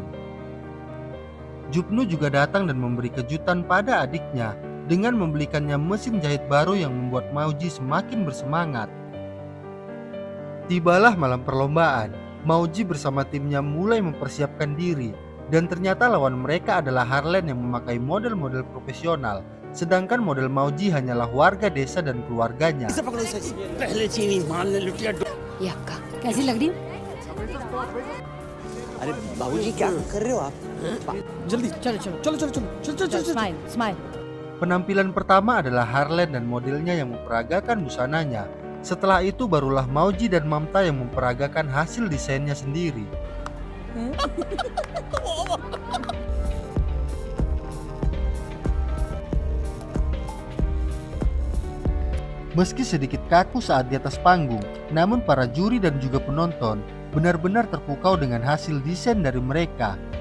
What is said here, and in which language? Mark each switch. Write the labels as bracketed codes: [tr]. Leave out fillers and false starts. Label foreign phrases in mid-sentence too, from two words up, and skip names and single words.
[id] Jupnu juga datang dan memberi kejutan pada adiknya dengan membelikannya mesin jahit baru yang membuat Mauji semakin bersemangat. Tibalah malam perlombaan, Mauji bersama timnya mulai mempersiapkan diri, dan ternyata lawan mereka adalah Harlan yang memakai model-model profesional, sedangkan model Mauji hanyalah warga desa dan keluarganya. [hi] ये अक्का कैसी लग रही हूँ? अरे बाबूजी क्या कर रहे हो आप? जल्दी चलो चलो चलो चलो चलो चलो चलो [en] smile smile [id] Penampilan pertama adalah Harlan dan modelnya yang memperagakan busananya. Setelah itu barulah Mauji dan Mamta yang memperagakan hasil desainnya sendiri. Meski sedikit kaku saat di atas panggung, namun para juri dan juga penonton benar-benar terpukau dengan hasil desain dari mereka.